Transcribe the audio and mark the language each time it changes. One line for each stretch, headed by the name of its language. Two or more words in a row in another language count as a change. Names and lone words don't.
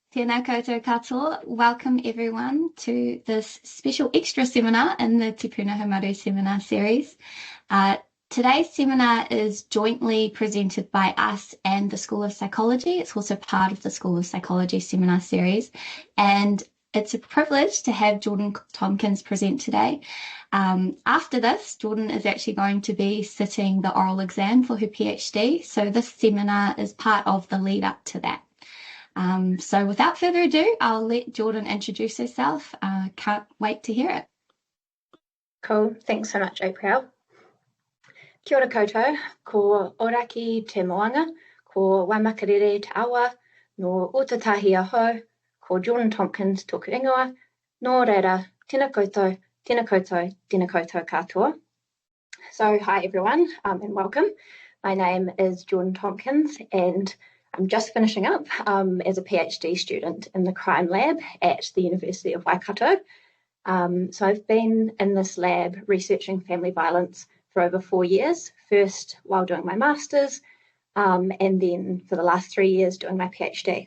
Māori: Tēnā koutou katoa.
English: Welcome everyone to this special extra seminar in the Te Puna Haumaru seminar series. Today's seminar is jointly presented by us and the School of Psychology. It's also part of the School of Psychology seminar series. And it's a privilege to have Jordan Tomkins present today. After this, Jordan is actually going to be sitting the oral exam for her PhD. So this seminar is part of the lead up to that. So without further ado, I'll let Jordan introduce herself. Can't wait to hear it. Cool. Thanks so much, April.
Māori: Kia ora koutou, ko oraki te moanga, ko waimakarere te awa, no utatahi aho, ko Jordan Tomkins tōku ingoa, no reira, tēnā koutou, tēnā koutou, tēnā koutou katoa.
English: So hi everyone, and welcome. My name is Jordan Tomkins and I'm just finishing up as a PhD student in the crime lab at the University of Waikato. So I've been in this lab researching family violence for over 4 years, first while doing my master's, and then for the last 3 years doing my PhD.